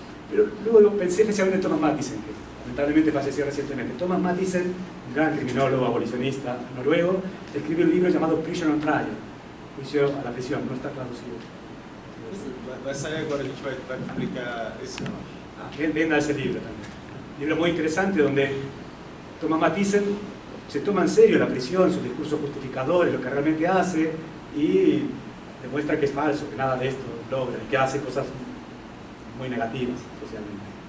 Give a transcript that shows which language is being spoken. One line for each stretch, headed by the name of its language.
Spanish: Pero luego pensé especialmente en Thomas Mathiesen, que lamentablemente falleció recientemente. Thomas Mathiesen, un gran criminólogo abolicionista noruego, escribió un libro llamado Prison on Trial, juicio a la prisión, no está traducido.
Portuguese: Vai sair agora, a gente vai publicar esse ano.
Spanish: Venda ese libro también. Un libro muy interesante donde Thomas Mathiesen se toma en serio la prisión, sus discursos justificadores, lo que realmente hace, y demuestra que es falso, que nada de esto logra, y que hace cosas muy negativas socialmente.